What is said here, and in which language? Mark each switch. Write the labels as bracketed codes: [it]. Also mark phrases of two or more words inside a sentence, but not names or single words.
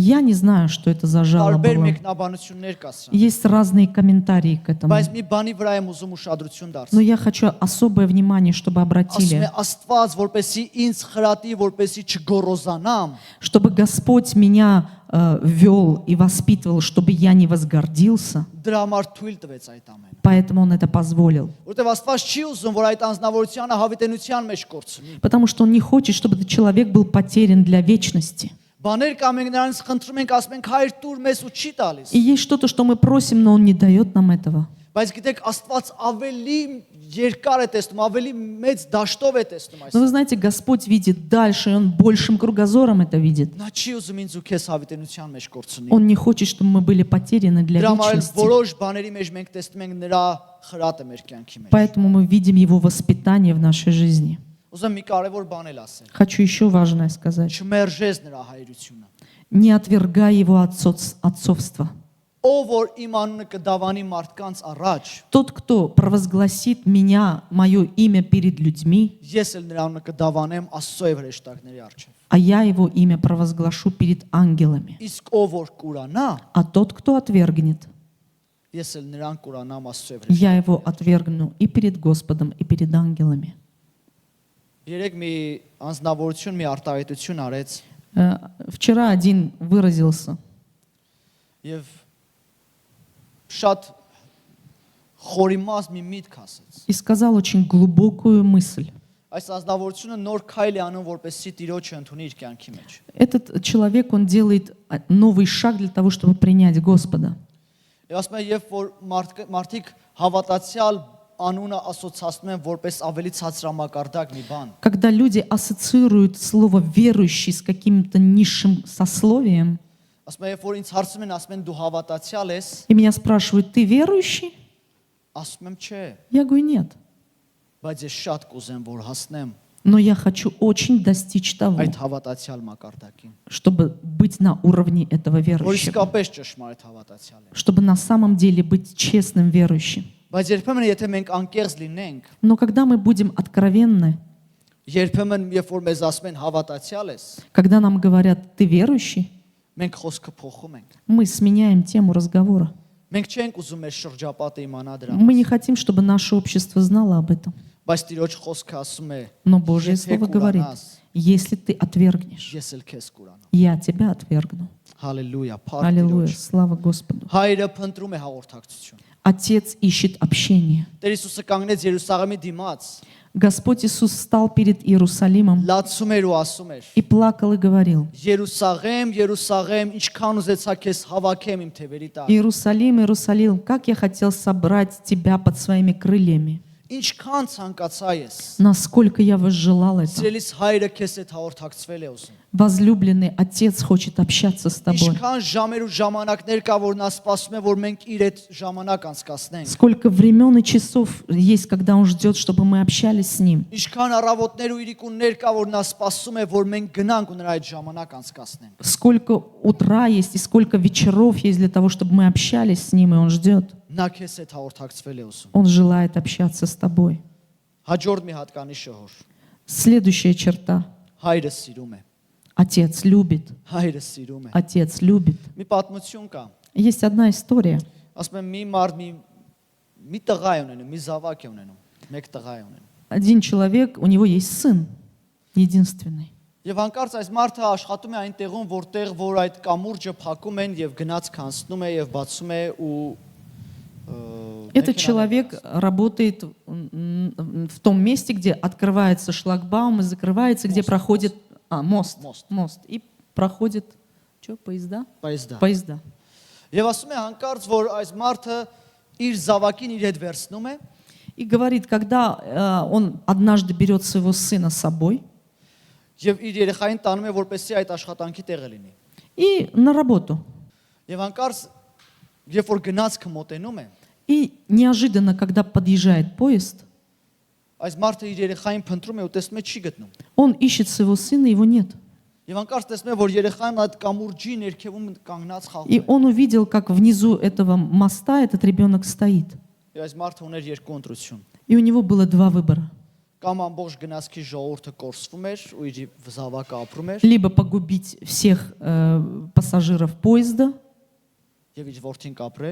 [ru] Я не знаю, что это за жало [hy] Տարբեր [ru] было. [hy] մեկնաբանություններ կա սրա։ [ru] Есть разные комментарии к этому. [hy] Բայց մի բանի վրա եմ ուզում ուշադրություն [ru] Но [hy] դարձնել։ [ru] я хочу особое внимание, чтобы [hy] Ասում է [ru] обратили, [hy] Աստված, որպեսզի ինձ խրատի, որպեսզի չգոռոզանամ, [ru] чтобы Господь меня вел и воспитывал, чтобы я не возгордился. [hy] դրա համար թույլ տվեց այդ ամենը։ [ru] Поэтому Он это позволил. [hy] Որտեվ Աստված չի ուզում, որ այդ անձնավորությունը հավիտենության մեջ կորցնի։ [ru] Потому что Он не хочет, чтобы этот человек был потерян для вечности. [hy] Բաներ կա մենք նրանց խնդրում ենք, ասում ենք հայր տուր մեզ ու չի տալիս։ [ru] И есть что-то, что мы просим, но Он не дает нам этого. [hy] Բայց գիտեք, Աստված ավելի երկար է տեսնում, ավելի մեծ դաշտով է տեսնում այս։ [ru] Но вы знаете, Господь видит дальше, и Он большим кругозором это видит. [hy] Նա չի ուզում ինձ ու քեզ հավիտենության մեջ կորցնի։ [ru] Он не хочет, чтобы мы были потеряны для [hy] Դրա համար էլ [ru] вечности. [hy] որոշ բաների մեջ մենք տեսնում ենք նրա խրատը մեր կյանքի մեջ։ [ru] Поэтому мы видим Его воспитание в нашей жизни. [hy] Ուզում մի կարևոր բան էլ ասել։ [ru] Хочу еще важное сказать. [hy] Չմերժես նրա հայրությունը։ [ru] Не отвергай Его отцовство. [hy] Ով որ իմ անունը կդավանի մարդկանց առաջ, [ru] Тот, кто провозгласит меня, мое имя перед людьми, [hy] ես էլ նրա անունը կդավանեմ Աստծո եւ հրեշտակների առաջ։ [ru] а я Его имя провозглашу перед ангелами. [hy] Իսկ ով որ կուրանա, [ru] А тот, кто отвергнет, [hy] ես էլ նրան կուրանամ Աստծո եւ հրեշտակների։ [ru] я его отвергну и перед Господом, и перед ангелами. [hy] Երեք մի անձնավորություն մի արտահայտություն արեց [ru] Вчера один выразился [hy] եւ շատ խորիմաս մի միտք ասեց։ [ru] и сказал очень глубокую мысль. [hy] Այս ազնվորությունը նոր քայլ է անում, որպեսզի Տիրոջը ընդունի իր կյանքի մեջ։ [ru] Этот человек, он делает новый шаг для того, чтобы принять Господа. [hy] Եվ ասում է, երբ որ մարդիկ հավատացյալ անունը ասոցացնում են որպես ավելի ցածրամակարդակ մի բան, [ru] Когда люди ассоциируют слово «верующий» с каким-то низшим сословием, [hy] ասում է, երբ որ ինձ հարցում են, ասում են դու հավատացյալ ես, [ru] и меня спрашивают, ты верующий? [hy] ասում եմ չէ, [ru] Я говорю, нет. [hy] բայց ես շատ կուզեմ, որ հասնեմ [ru] Но я хочу очень достичь того, [hy] այդ հավատացյալ մակարդակին, [ru] чтобы быть на уровне этого [hy] որ [ru] верующего, [hy] իսկապես ճշմարիտ հավատացյալ է։ [ru] чтобы на самом деле быть честным верующим. [hy] Բայց երբեմն եթե մենք անկեղծ լինենք, [ru] Но когда мы будем откровенны, [hy] երբեմն երբ որ մեզ ասում են հավատացյալ ես, [ru] когда нам говорят, ты верующий, [hy] մենք խոսքը փոխում ենք։ [ru] мы сменяем тему разговора. [hy] Մենք չենք ուզում մեր շրջապատը իմանա դրա [ru] Мы не [hy] մասին, [ru] хотим, чтобы наше общество знало об этом. [hy] բայց Տիրոջ խոսքը ասում է, [ru] Но Божье [hy] «Եթե [ru] Слово говорит, [hy] կուրանաս, [ru] если ты отвергнешь, [hy] ես էլ քեզ կուրանամ»։ [ru] я тебя отвергну. [hy] Հալելույա, փառք [ru] Аллилуйя, [hy] Տիրոջ։ [ru] слава Господу. [hy] Հայրը փնտրում է հաղորդակցություն։ [ru] Отец ищет общение. [hy] Տեր Հիսուսը կանգնեց Երուսաղեմի դիմաց, [ru] Господь Иисус встал перед Иерусалимом [hy] լացում էր ու ասում էր. [ru] и плакал и говорил, [hy] Երուսաղեմ, Երուսաղեմ, ինչքան ուզեցա քեզ հավաքեմ իմ թևերի տակ։ [ru] Иерусалим, Иерусалим, как я хотел собрать тебя под своими крыльями. [hy] Ինչքան ցանկացա ես։ [ru] Насколько я возжелал это. [hy] Սիրելիս հայրը քեզ հետ հաղորդակցվել է ուզում։ [ru] Возлюбленный Отец хочет общаться с тобой. [hy] Ինչքան ժամեր ու ժամանակներ կա, որ նա սպասում է, որ մենք իր հետ ժամանակ անցկացնենք։ [ru] Сколько времен и часов есть, когда Он ждет, чтобы мы общались с Ним. [hy] Ինչքան առավոտներ ու իրիկուններ կա, որ նա սպասում է, որ մենք գնանք ու նրա հետ ժամանակ անցկացնենք։ [ru] Сколько утра есть и сколько вечеров есть для того, чтобы мы общались с Ним, и Он ждет. [hy] Նա քեզ հետ հաղորդակցվել է ուզում։ [ru] Он желает общаться с тобой. [hy] Հաջորդ մի հատկանիշը հոր։ [ru] Следующая черта. [hy] Հայրը սիրում է։ [ru] Отец любит. [hy] Հայրը սիրում է։ [ru] Отец любит. [hy] Մի պատմություն կա։ [ru] Есть одна история. [hy] Ասում եմ մի մարդ մի տղա է ունենում, մի զավակ է ունենում, մեկ տղա է ունենում։ [ru] Один человек, у него есть сын, единственный. [hy] Եվ հանկարծ այս մարդը աշխատում է այն տեղում, որտեղ որ այդ կամուրջը փակում են եւ գնաց կանցնում է եւ бացում է ու [ru] Этот человек работает в том месте, где открывается шлагбаум и закрывается, где проходит мост. И проходит что, поезда? Поезда. [hy] Եվ ասում է հանկարծ, որ այս մարդը իր զավակին իր հետ վերցնում է [ru] И говорит, когда он однажды берет своего сына с собой [hy] եւ իր երեխային տանում է, որպեսզի այդ աշխատանքի տեղը լինի։ [ru] и на работу. [hy] Եվ հանկարծ երբ որ գնացքը մոտենում է, [ru] И неожиданно, когда подъезжает поезд, [hy] Այս մարդը իր երեխային փնտրում է ու տեսնում է չի գտնում։ [ru] Он ищет своего сына, его нет. [hy] Եվ անկարծ տեսնում է, որ երեխան այդ կամուրջի ներքևում կանգնած խաղում [ru] И [hy] է։ [ru] он увидел, как внизу этого моста этот ребенок стоит. [hy] Եվ այս մարդը ուներ երկու ընտրություն։ [ru] И у него было два выбора. [hy] Կամ ամբողջ գնացքի ժողովուրդը կորսվում էր ու իր զավակը ապրում էր [ru] Либо погубить всех пассажиров поезда, [hy] եւ իր որդին կապրեր,